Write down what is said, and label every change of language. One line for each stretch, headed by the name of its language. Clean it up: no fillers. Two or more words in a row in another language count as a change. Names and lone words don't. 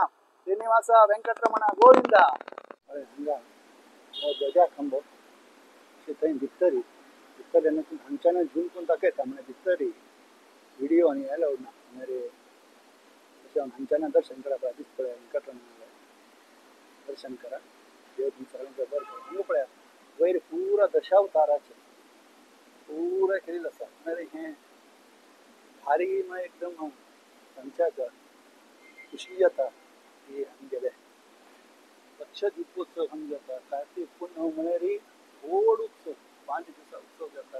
Konkani: श्रीनिवासा वेंकटरमणा गोविंदा. हांगा ध्वजा खंबो थंय भितरी हांगच्यान झूम करून दाखयता म्हणजे भितरी व्हिडिओ आनी अलाउड ना मेरे हांगच्यान दर्शन करा पळय दिसता वेंकटरमणा दर्शन करा देव तुमचं सगळ्यांचं बरं करो. हांगा पळया वयर पुरा दशावताराचे पुरा केलेलं आसा म्हणजे हें भारी म्हळ्यार एकदम तांच्याक खुशी जाता की आमगेले लक्ष दिपोत्सव हांगा जाता. कार्तिक पुण्य म्हळ्यार व्हड उत्सव 5 दिवसां उत्सव जाता.